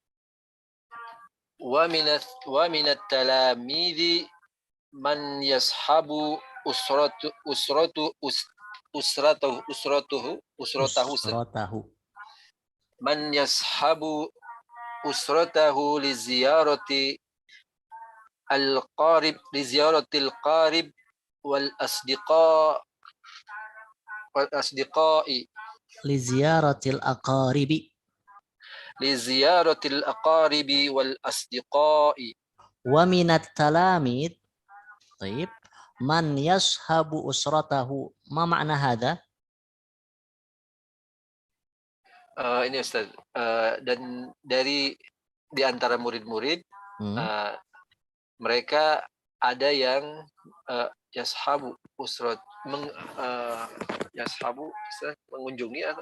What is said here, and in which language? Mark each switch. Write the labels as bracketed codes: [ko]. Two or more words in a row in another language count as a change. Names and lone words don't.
[ar] ومن التلاميذ من يصحب أسرته من يصحب أسرته لزيارة القريب والأصدقاء لزيارة الأقارب. والأصدقاء. ومن التلاميذ. طيب. من يصحب أسرته. ما معنى هذا? [ms] Ini Ustaz. Dan dari di antara murid-murid mereka ada yang [ar] يصحب أسرة يصحب [ms] mengunjungi atau